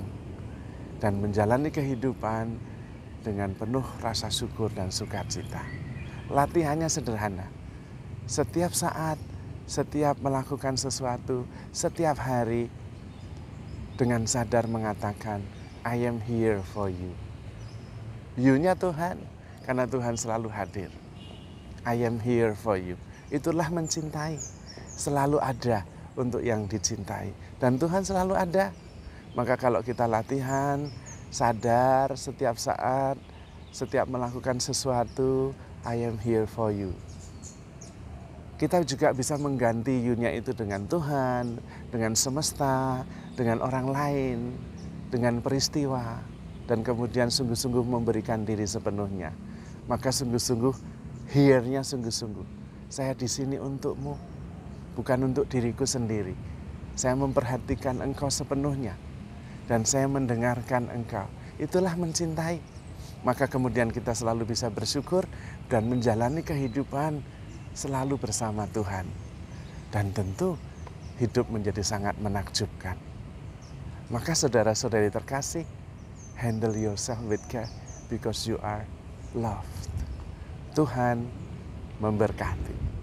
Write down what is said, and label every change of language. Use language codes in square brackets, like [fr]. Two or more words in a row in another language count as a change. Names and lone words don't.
[id] Dan menjalani kehidupan dengan penuh rasa syukur dan sukacita. Latihannya sederhana. Setiap saat, setiap melakukan sesuatu, setiap hari, dengan sadar mengatakan, [en] I am here for you. [id] You-nya Tuhan, karena Tuhan selalu hadir. [en] I am here for you. [id] Itulah mencintai. Selalu ada untuk yang dicintai. Dan Tuhan selalu ada. Maka kalau kita latihan, sadar setiap saat, setiap melakukan sesuatu, [en] I am here for you. [id] Kita juga bisa mengganti you-nya itu dengan Tuhan, dengan semesta, dengan orang lain, dengan peristiwa. Dan kemudian sungguh-sungguh memberikan diri sepenuhnya. Maka sungguh-sungguh, here-nya sungguh-sungguh. Saya di sini untukmu, bukan untuk diriku sendiri. Saya memperhatikan engkau sepenuhnya. Dan saya mendengarkan engkau. Itulah mencintai. Maka kemudian kita selalu bisa bersyukur dan menjalani kehidupan selalu bersama Tuhan. Dan tentu hidup menjadi sangat menakjubkan. Maka saudara-saudari terkasih, [en] handle yourself with care because you are loved. [id] Tuhan memberkati.